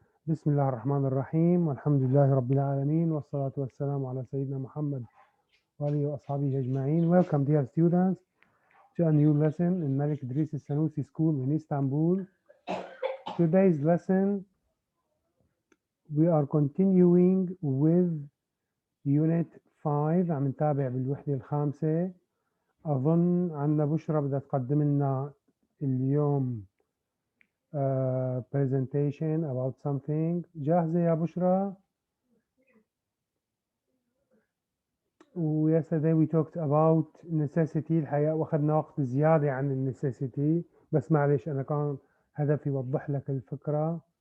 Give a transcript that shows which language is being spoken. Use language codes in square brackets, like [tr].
[ar] بسم الله الرحمن الرحيم والحمد لله رب العالمين والصلاة والسلام على سيدنا محمد وآله وأصحابه أجمعين. [en] Welcome dear students to a new lesson in Malik Idris Sanusi School in Istanbul. Today's lesson we are continuing with Unit 5. [ar] عم نتابع بالوحدة الخامسة. أظن عنا بشرى بدها تقدم لنا اليوم [en] presentation about something. [ar] جاهزة يا بشرى؟ [en] Yesterday we talked about necessity. [ar] الحقيقة واخدنا وقت زيادة عن النسيسيتي، بس معلش أنا كان هدفي أوضح لك الفكرة.